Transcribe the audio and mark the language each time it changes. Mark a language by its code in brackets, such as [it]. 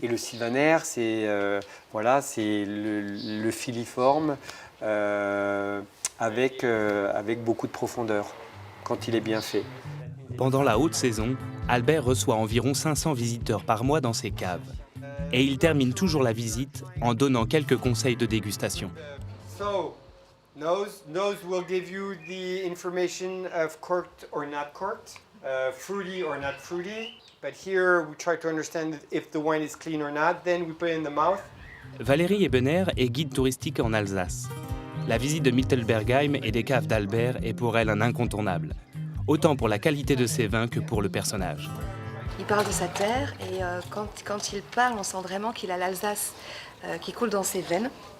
[fr] Et le Sylvaner, c'est le filiforme avec beaucoup de profondeur, quand il est bien fait. Pendant la haute saison, Albert reçoit environ 500 visiteurs par mois dans ses caves. Et il termine toujours la visite en donnant quelques conseils de dégustation. [en] Nose will give you the information of corked or not corked, fruity or not fruity. But here we try to understand if the wine is clean or not. Then we put it in the mouth. [fr] Valérie Ebener est guide touristique en Alsace. La visite de Mittelbergheim et des caves d'Albert est pour elle un incontournable, autant pour la qualité de ses vins que pour le personnage. Il parle de sa terre et quand il parle, on sent vraiment qu'il a l'Alsace qui coule dans ses veines.